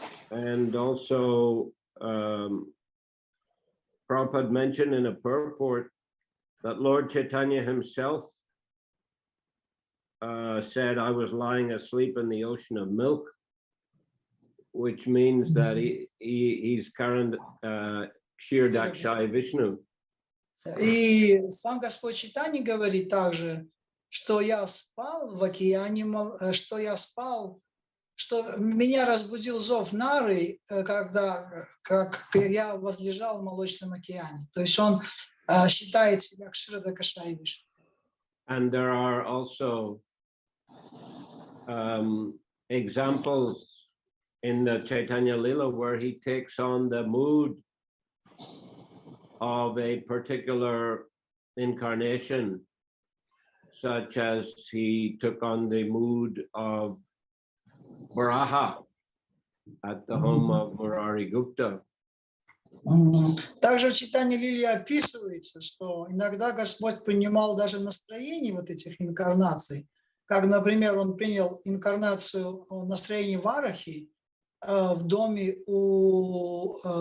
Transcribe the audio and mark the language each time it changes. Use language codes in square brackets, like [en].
[en] And also, Prabhupada mentioned in a purport that Lord Chaitanya himself said, I was lying asleep in the ocean of milk. which means that he's current Shri Chайтанья Vishnu. [ru] И сам Господь Чайтанья говорит также, что я спал в океане, что я спал, что меня разбудил зов Нары, когда как я возлежал в молочном океане. То есть он считает себя Кширада-Кашай Вишну. [en] And there are also examples in the Chaitanya Lila where he takes on the mood of a particular incarnation, such as he took on the mood of Varaha at the home of Murari Gupta. [ru] Также в Чайтанья Лиле описывается, что иногда Господь принимал даже настроение вот этих инкарнаций, как, например, он принял инкарнацию настроения Варахи в доме у